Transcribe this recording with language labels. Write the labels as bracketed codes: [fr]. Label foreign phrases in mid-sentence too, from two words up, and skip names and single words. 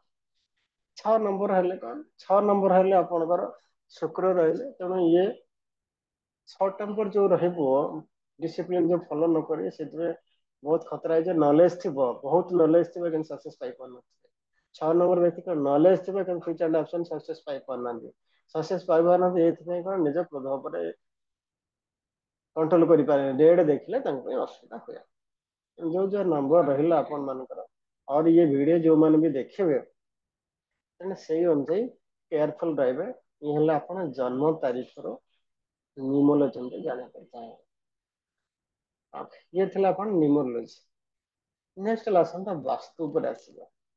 [or] 6 ନମ୍ବର ହେଲେ କଣ, 6 ନମ୍ବର ହେଲେ ଆପଣଙ୍କର ଶୁକ୍ର ରହିଲେ, ତେଣୁ ଇଏ [en] short temper [or] ଯୋଉ ରହିବ, ଡିସିପ୍ଲିନ ଯୋଉ ଫଲୋ ନ କରିବେ, ସେଥିରେ ବହୁତ ଖତରା ହେଇଯିବ, ନଲେଜ ଥିବ, ବହୁତ ନଲେଜ ଥିବ କିନ୍ତୁ ସକ୍ସେସ୍ ପାଇପାରୁନଥିବେ। 6 ନମ୍ବର ବ୍ୟକ୍ତି ନଲେଜ ଥିବ କିନ୍ତୁ [en] future option [or] ସକ୍ସେସ୍ ପାଇପାରୁନାହାନ୍ତି, ସକ୍ସେସ୍ ପାଇପାରୁନାହାନ୍ତି ଏଇଥିପାଇଁ କଣ, ନିଜ କ୍ରୋଧ ଉପରେ କଣ୍ଟ୍ରୋଲ କରିପାରେ, ଡେଟ୍ ଦେଖିଲେ ତାଙ୍କ ପାଇଁ ଅସୁବିଧା ହୁଏ। ଯୋଉ ଯୋଉ ନମ୍ବର ରହିଲା ଆପଣ ମାନଙ୍କର, [hi] और ये वीडियो [or] ଯୋଉମାନେ ବି ଦେଖିବେ ତେଣୁ ସେଇ ଅନୁଯାୟୀ କେୟାରଫୁଲ ରହିବେ, ଇଏ ହେଲା ଆପଣ ଜନ୍ମ ତାରିଖର ନ୍ୟୁମୋଲୋଜି ଜାଣିବା ପାଇଁ ଚାହିଁବେ। ଇଏ ଥିଲା ଆପଣ ନ୍ୟୁମୋଲୋଜି। ନେକ୍ସଟ ହେଲା ଆସନ୍ତା ବାସ୍ତୁ ଉପରେ ଆସିବ।